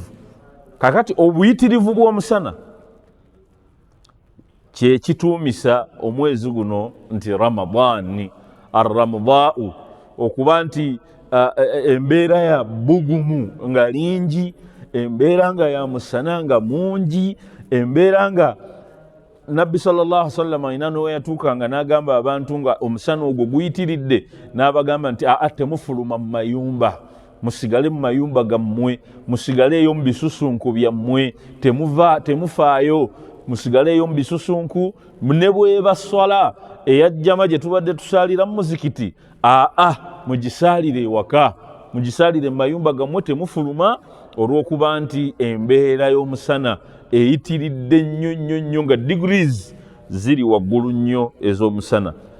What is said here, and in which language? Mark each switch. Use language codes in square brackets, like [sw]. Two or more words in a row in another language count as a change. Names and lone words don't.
[lg] Kakati obuyitirivu bw'omusana kye kituumisa omwezi guno nti Ramadani, ar-Ramadau, okuba nti embeera ya bugumu nga lingi, embeera nga ya musana nga mungi, embeera nga Nabbi [ar] صلى الله عليه وسلم [lg] ayina n'owe yatuukanga n'agamba abantu nga omusana ogwo guyitiridde, n'abagamba nti temufuluma mu mayumba, musigale mu mayumba gammwe, musigaleeyo mu bisusunku byammwe, temufaayo, musigaleeyo mu bisusunku. Ne bweba swala eyajjama gye tubadde tusaalira mu muzikiti, mugisaalire ewaka, mugisaalire mu mayumba gammwe, temufuluma, olw'okuba nti embeera y'omusana eyitiridde nnyo nga degrees ziri waggulu nnyo ez'omusana.